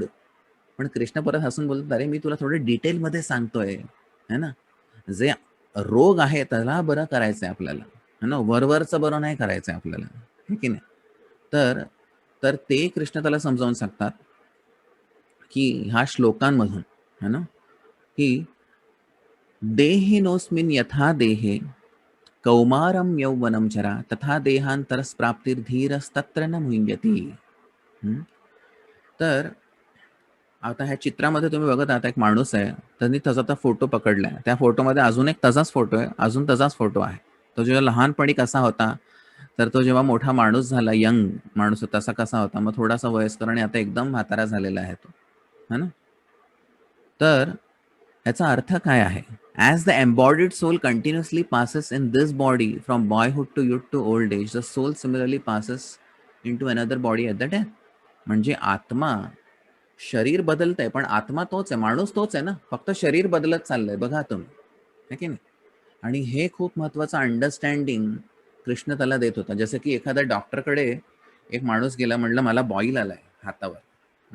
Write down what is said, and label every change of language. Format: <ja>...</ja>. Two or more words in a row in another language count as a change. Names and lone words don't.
<mr>पण कृष्ण परत हसून बोलतात, अरे मी तुला थोडं डिटेलमध्ये सांगतोय,</mr> <hi>है ना.</hi> <mr>जे रोग आहे त्याला बरं करायचंय आपल्याला,</mr> <hi>है ना,</hi> <mr>वरवरचं बरं नाही करायचंय आपल्याला, हे की नाही. तर तर ते कृष्ण त्याला समजावून सांगतात की ह्या श्लोकांमधून,</mr> <hi>है ना,</hi> <sa>की देहिनोऽस्मिन् यथा देहे कौमारं यौवनं जरा तथा देहांतरस्प्राप्तिर्धीरस्तत्र न मुह्यति.</sa> <mr>तर आता ह्या चित्रामध्ये तुम्ही बघत आहात, एक माणूस आहे, त्यांनी त्याचा फोटो पकडलाय. त्या फोटोमध्ये अजून एक तसाच फोटो आहे, अजून तसाच फोटो आहे. तो जेव्हा लहानपणी कसा होता, तर तो जेव्हा मोठा माणूस झाला, यंग माणूस तसा कसा होता, मग थोडासा वयस्कर आणि आता एकदम म्हातारा झालेला आहे तो,</mr> <hi>है ना.</hi> <mr>तर याचा अर्थ काय आहे?</mr> <en>As the embodied soul continuously passes in this body from boyhood to youth to old age, the soul similarly passes in to another body at the death.</en> <mr>म्हणजे आत्मा, शरीर बदलतंय पण आत्मा तोच आहे, माणूस तोच आहे ना, फक्त शरीर बदलत चाललंय, बघा तुम्ही, है की नाही. आणि हे खूप महत्वाचं अंडरस्टँडिंग कृष्ण त्याला देत होता. जसं की एखाद्या डॉक्टरकडे एक माणूस गेला, म्हणलं मला बॉईल आलाय हातावर.</mr>